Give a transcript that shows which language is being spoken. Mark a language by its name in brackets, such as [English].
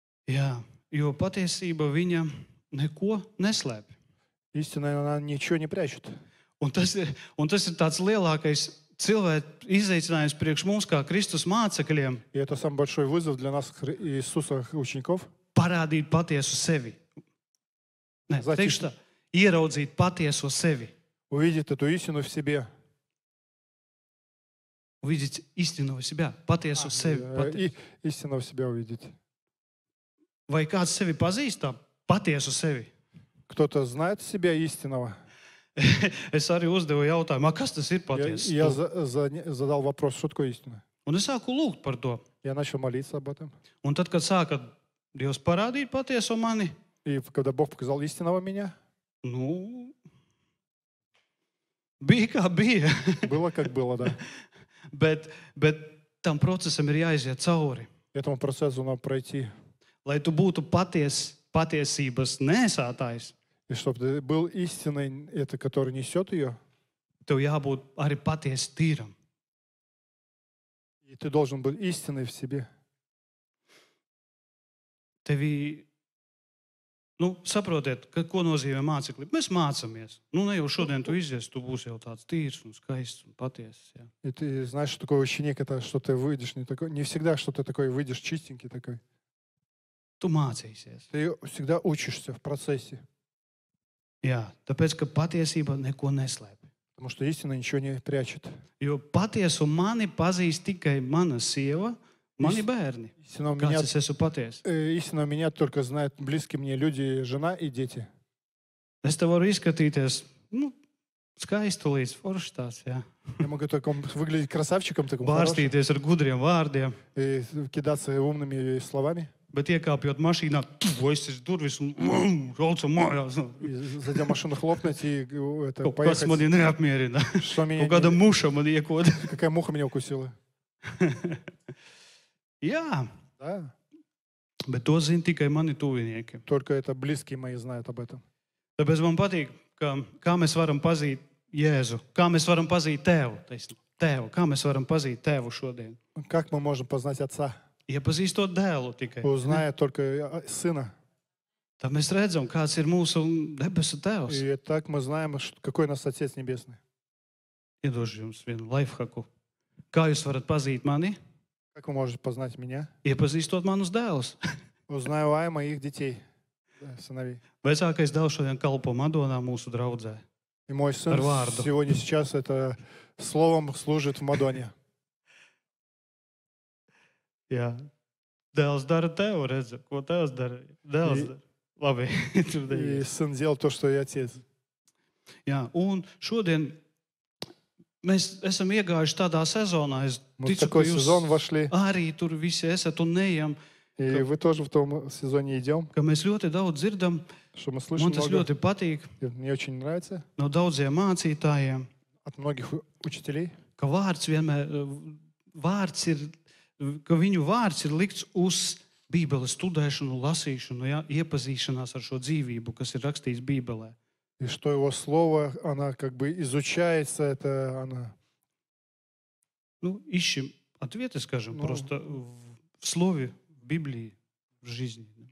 [Latvian] Jā, jo patiesība viņa neko neslēpj. [Russian] Истина, она ничего не прячет. [Latvian] Un tas ir tāds lielākais cilvēku izaicinājums priekš mums, kā Kristus mācekļiem, [Russian] И это самый большой вызов для нас, Иисуса учеников. [Latvian] parādīt patiesu sevi. Nē, Zati- teikšu tā, ieraudzīt patieso sevi. [Russian] Увидеть эту истину в себе. Увидеть истину в себя, [Latvian] patiesu sevi. [Russian] И истину в себя увидеть. [Latvian] Vai kāds sevi pazīst tā patiesu sevi? [Russian] Кто-то знает себя истинного. [Latvian] Es arī uzdevu jautājumu, kas tas ir [Russian] Я [Latvian] patiesa? [Russian] задал вопрос, что такое истина. [Latvian] Un es sāku lūgt par to. [Russian] Я начал молиться об этом. [Latvian] Un tad, kad sāka Dievs parādīt patieso mani, [Russian] И когда Бог показал истинного меня, [Latvian] nu, bija kā bija. [Russian] было как было, да. [Latvian] bet tam procesam ir jāiziet cauri. [Russian] Этому процессу надо пройти. [Latvian] Lai tu būtu patiesības nesātājs, [Russian] И чтобы ты был истиной, это, который несет ее, [Latvian] tev jābūt arī patiesi tīram. [Russian] и ты должен быть истиной в себе. [Latvian] Tevi, saprotiet, ko nozīmē mācekļi. Mēs mācāmies. Ne jau šodien tu izies, tu būsi jau tāds tīrs un skaists un patiesis. Jā. [Russian] И ты знаешь, что такое ученик, это что ты выйдешь не всегда, что ты такой выйдешь чистенький такой. [Latvian] Tu mācīsies. [Russian] Ты всегда учишься в процессе. [Latvian] Jā, tāpēc, ka patiesība neko neslēpj. [Russian] Потому что истина ничего не прячет. [Latvian] Jo patiesu mani pazīst tikai mana sieva, mani bērni. [Russian] Истина [Latvian] Kāds es esmu patiesa? [Russian] меня только знают близкие мне люди, жена и дети. [Latvian] Es te varu izskatīties, skaistulīts, foršs tāds, jā. [Russian] Я могу только выглядеть красавчиком, таким хорошим, [Latvian] Bārstīties ar gudriem vārdiem, [Russian] и кидаться умными словами. [Latvian] bet iekāpjot mašīnā, aizsis durvis un braucam mājās. [Russian] И зайдя в машину хлопнуть и это, [Latvian] Kaut kas mani [Russian] поехать. [Latvian] neapmierina. [Russian] Что меня, [Latvian] Kaut kāda muša man iekod. [Russian] какая муха меня укусила. [Latvian] Jā, [Russian] Да. [Latvian] bet to zina tikai mani tuvinieki. [Russian] Только это близкие мои знают об этом. [Latvian] Tāpēc man patīk, kā mēs varam pazīt Jēzu, kā mēs varam pazīt Tēvu, kā mēs varam pazīt Tēvu šodien. [Russian] Как мы можем познать Отца? [Latvian] Iepazīstot dēlu tikai. [Russian] Узная только Сына. [Latvian] tad mēs redzam, kāds ir mūsu debesu Tēvs. [Russian] И так мы знаем, какой у нас Отец Небесный. [Latvian] Iedošu jums vienu lifehacku. Kā jūs varat pazīt mani? [Russian] Как вы можете познать меня? [Latvian] Iepazīstot manus dēlus. [Russian] Узнаю о моих детей, сыновей. [Latvian] Vecākais dēls šodien kalpo Madonā mūsu draudzē. [Russian] И мой сын [Latvian] Ar vārdu. [Russian] сегодня сейчас это словом служит в Мадоне. [Latvian] Jā. Dēls dara tev, redz, ko tēvs dara. Dēls dara. Labi. Tur [Russian] И [Latvian] dejies. [Russian] сын делал то, что и отец. [Latvian] Jā, un šodien mēs esam iegājuši tādā sezonā. Es [Russian] Мы в [Latvian] ticu, ka [Russian] такой [Latvian] jūs [Russian] сезон вошли. [Latvian] arī tur visi esat un neejam, [Russian] И вы тоже в том сезоне идем, [Latvian] ka mēs ļoti daudz dzirdam. [Russian] что мы слышим [Latvian] Man tas [Russian] много. [Latvian] ļoti patīk [Russian] И мне очень нравится [Latvian] no daudziem mācītājiem, [Russian] от многих учителей, [Latvian] ka vārds vienmēr, vārds ir, ka viņu vārds ir likts uz Bībeles studēšanu, lasīšanu, ja, iepazīšanās ar šo dzīvību, kas ir rakstīts Bībelē. [Russian] и что его слово, она как бы изучается, это она Ну, ищем ответы, скажем, Ну. просто в слове, в Библии, в жизни.